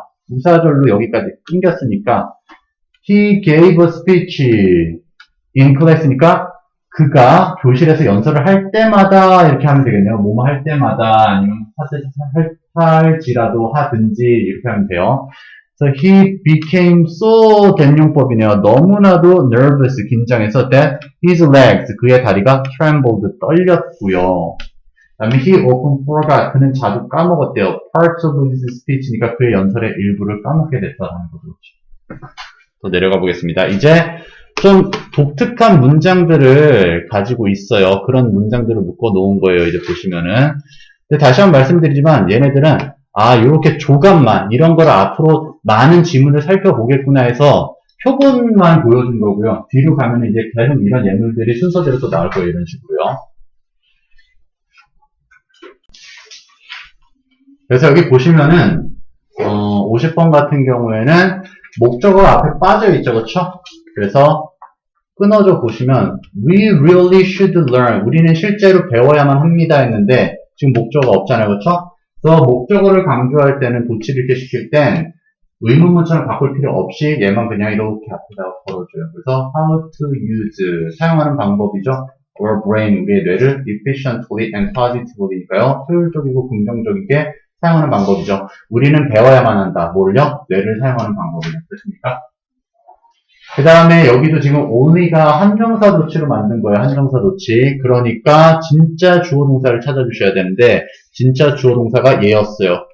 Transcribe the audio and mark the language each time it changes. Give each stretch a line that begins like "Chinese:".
Korean: 부사절로 여기까지 끊겼으니까
English: he gave a speech in class
Korean: 니까 그가 교실에서 연설을 할 때마다 이렇게 하면 되겠네요. 뭐뭐 할 때마다 아니면 할지라도 하든지 이렇게 하면 돼요.
English: So he became so
Korean: 된용법이네요. 너무나도
English: nervous,
Korean: 긴장해서
English: that his legs,
Korean: 그의 다리가
English: trembled,
Korean: 떨렸고요. 다음에
English: he often forgot,
Korean: 그는 자주 까먹었대요.
English: parts of his speech
Korean: 니까 그의 연설의 일부를 까먹게 됐다는 거죠. 또 내려가 보겠습니다. 이제 좀 독특한 문장들을 가지고 있어요. 그런 문장들을 묶어 놓은 거예요. 이제 보시면은. 근데 다시 한번 말씀드리지만 얘네들은 이렇게 조감만 이런 거를 앞으로 많은 지문을 살펴보겠구나 해서 표본만 보여준 거고요. 뒤로 가면 이제 계속 이런 예물들이 순서대로 또 나올 거예요. 이런 식으로요. 그래서 여기 보시면은 50번 같은 경우에는 목적어 앞에 빠져 있죠. 그렇죠? 그래서 끊어져 보시면
English: We really should learn.
Korean: 우리는 실제로 배워야만 합니다 했는데 지금 목적어가 없잖아요. 그렇죠? 그래서 목적어를 강조할 때는 도치를 이렇게 시킬 땐 의문문처럼 바꿀 필요 없이 얘만 그냥 이렇게 앞에다가 걸어줘요. 그래서
English: how to use
Korean: 사용하는 방법이죠.
English: Our brain,
Korean: 우리의 뇌를
English: efficiently and positively니까요.
Korean: 효율적이고 긍정적이게 사용하는 방법이죠. 우리는 배워야만 한다. 뭘요? 뇌를 사용하는 방법이요. 그렇습니까? 그 다음에 여기도 지금 only가 한정사 도치로 만든 거예요. 한정사 도치. 그러니까 진짜 주어 동사를 찾아주셔야 되는데 진짜 주어 동사가 얘였어요.